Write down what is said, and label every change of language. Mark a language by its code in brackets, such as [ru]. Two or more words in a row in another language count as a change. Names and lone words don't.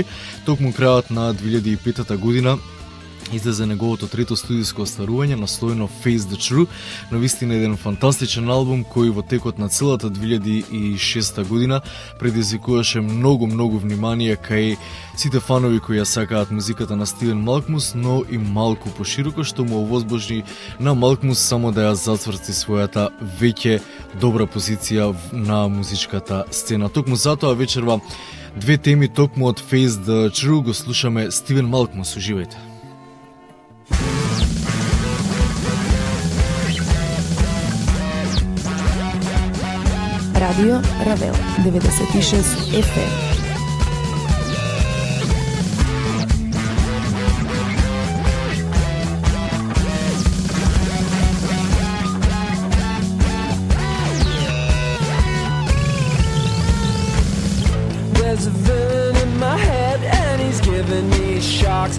[mk] Токму крајот на 2005 година излезе неговото трето студиско остварување насловено Face the True, но вистина еден фантастичен албум кој во текот на целата 2006 година предизвикуваше многу внимание кај сите фанови кои ја сакаат музиката на Стивен Малкмус, но и малку пошироко, што му овозможни на Малкмус само да ја зацврсти својата веќе добра позиција на музичката сцена. Токму затоа вечерва 2 теми токму од Face the True го слушаме Стивен Малкмус. Уживајте. Радио Равел 96 FM. [en] There's a villain in my head and he's giving me shocks.